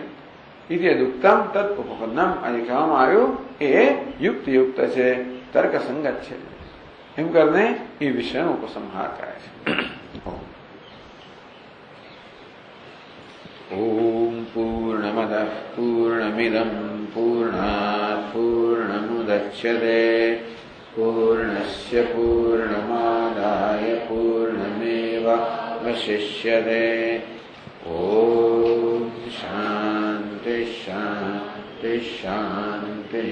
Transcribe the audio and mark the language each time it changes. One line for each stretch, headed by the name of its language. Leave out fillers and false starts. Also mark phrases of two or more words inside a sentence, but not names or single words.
Sanskrit: इत्यद उक्तम तद उपपन्नम,
Gujarati: આજે કહેવામાં આવ્યું એ યુક્ત છે, તર્ક સંગત છે, એમ કરીને એ વિષયનો ઉપસંહાર કરે છે।
Sanskrit: ओम पूर्णमद पूर्णमिदम पूर्णात पूर्णमुदच्यते पूर्णस्य पूर्णमादाय पूर्णमादाय पूर्णमेवावशिष्यते। ॐ शान्ति शान्ति शान्तिः।